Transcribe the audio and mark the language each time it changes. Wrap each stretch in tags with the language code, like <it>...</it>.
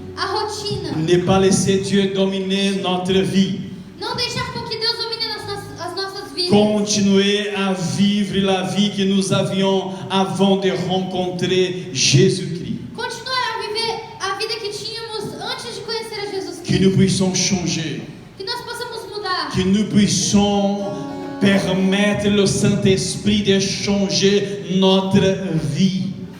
<pt>a rotina.</pt> <fr>ne pas laisser Dieu dominer notre vie.</fr> <pt>Não deixar com que Deus domine as nossas vidas.</pt> <fr>Continuer à vivre la vie que nous avions avant de rencontrer Jésus-Christ.</fr> <pt>Continuar a viver a vida que tínhamos antes de conhecer a Jesus</pt> <fr>Que</fr> <pt>Cristo.</pt> <fr>nous puissions changer.</fr> <pt>Que nós possamos mudar.</pt> <fr>Que nous puissions permettre le Saint-Esprit de changer notre vie.</fr>